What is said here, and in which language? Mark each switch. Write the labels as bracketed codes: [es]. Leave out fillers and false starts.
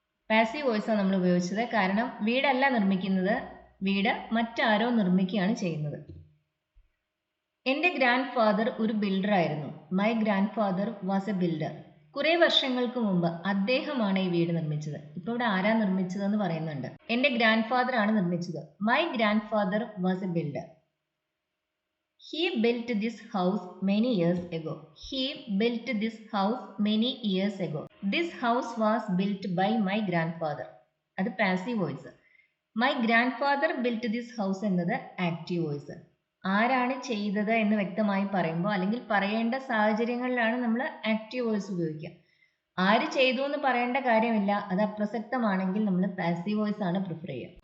[ml] Passive വോയിസാണ് നമ്മൾ ഉപയോഗിച്ചത്. കാരണം വീടല്ല നിർമ്മിക്കുന്നത്, വീട് മറ്റാരോ നിർമ്മിക്കുകയാണ് ചെയ്യുന്നത്. എൻ്റെ ഗ്രാൻഡ് ഫാദർ ഒരു ബിൽഡർ ആയിരുന്നു. My grand father was A builder. കുറെ വർഷങ്ങൾക്ക് മുമ്പ് അദ്ദേഹമാണ് ഈ വീട് നിർമ്മിച്ചത്. ഇപ്പൊ ഇവിടെ ആരാ നിർമ്മിച്ചതെന്ന് പറയുന്നുണ്ട്. എൻ്റെ ഗ്രാൻഡ് ഫാദർ ആണ് നിർമ്മിച്ചത്. My grand father was A builder. [en] He built this house many years ago. He built this house many years ago. This house was built by my grandfather. [ml] അത് passive voice. My grand father built this house എന്നത് active voice. ആരാണ് ചെയ്തത് എന്ന് വ്യക്തമായി പറയുമ്പോൾ അല്ലെങ്കിൽ പറയേണ്ട സാഹചര്യങ്ങളിലാണ് നമ്മൾ ആക്റ്റീവ് വോയിസ് ഉപയോഗിക്കുക. ആര് ചെയ്തു എന്ന് പറയേണ്ട കാര്യമില്ല, അത് അപ്രസക്തമാണെങ്കിൽ നമ്മൾ പാസീവ് വോയിസ് ആണ് പ്രിഫർ ചെയ്യുക.